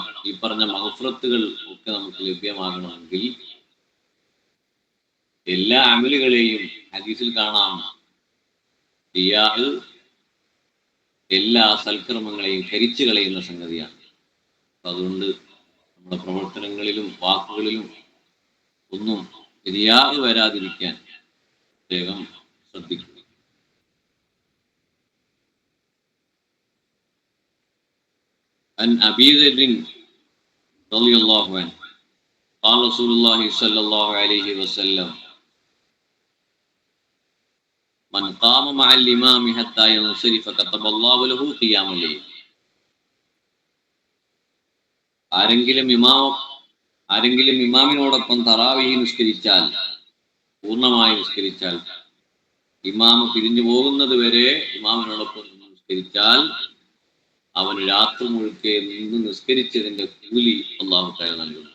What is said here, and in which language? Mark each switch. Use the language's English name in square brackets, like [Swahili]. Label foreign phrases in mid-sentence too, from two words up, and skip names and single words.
[Malayalam] ഈ പറഞ്ഞ മഗ്ഫിറത്തുകൾ ഒക്കെ നമുക്ക് ലഭ്യമാകണമെങ്കിൽ എല്ലാ അമലുകളെയും ഹദീസിൽ കാണാം, റിയാഅ് എല്ലാ സൽക്കർമ്മങ്ങളെയും കരിച്ചു കളയുന്ന സംഗതിയാണ്. അപ്പൊ അതുകൊണ്ട് നമ്മുടെ പ്രവർത്തനങ്ങളിലും വാക്കുകളിലും ഒന്നും റിയാഅ് വരാതിരിക്കാൻ പ്രത്യേകം ശ്രദ്ധിക്കുക. [Arabic] عن أبي ذر رضي الله عنه قال رسول الله صلى الله عليه وسلم من قام مع الإمام حتى ينصرف كتب الله له قيام الليل. [Malayalam] ആരെങ്കിലും ഇമാമിനോടൊപ്പം തറാവീഹ് നിസ്കരിച്ചാൽ, പൂർണ്ണമായി നിസ്കരിച്ചാൽ, ഇമാമ് പിരിഞ്ഞു പോകുന്നത് വരെ ഇമാമിനോടൊപ്പം നിസ്കരിച്ചാൽ അവന് രാത്രി മുഴുക്കെ നിന്ന് നിസ്കരിച്ചതിന്റെ കൂലി [Arabic] الله تعالى [Malayalam] നൽകുന്നു.